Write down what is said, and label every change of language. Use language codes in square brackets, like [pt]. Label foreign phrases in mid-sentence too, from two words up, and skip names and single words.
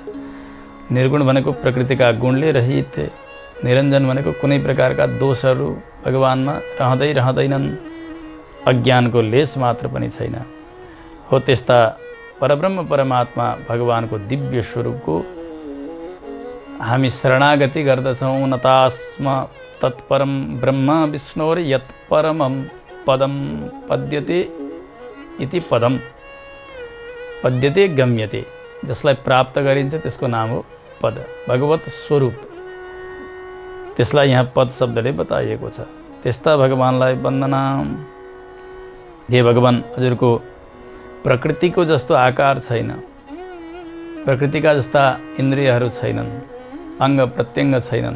[ne] निर्गुण भनेको प्रकृतिका गुणले रहित, निरञ्जन भनेको कुनै प्रकारका दोषहरू भगवानमा रहँदैनन्, अज्ञानको लेस मात्र पनि छैन हो। त्यस्ता परब्रह्म परमात्मा भगवानको दिव्य स्वरूपको हामी शरणागति गर्दछौँ। [sa] नतास्म तत्परम ब्रह्म विष्णोर यत् परमं पदम पद्यते इति पदम पद्यते गम्यते, [ne] जसलाई प्राप्त गरिन्छ त्यसको नाम हो पद, भगवत स्वरूप, त्यसलाई यहाँ पद शब्दले बताइएको छ। त्यस्ता भगवानलाई वन्दना। हे भगवान, हजुरको प्रकृतिको जस्तो आकार छैन, प्रकृतिका जस्ता इन्द्रियहरू छैनन्, अङ्ग प्रत्यङ्ग छैनन्।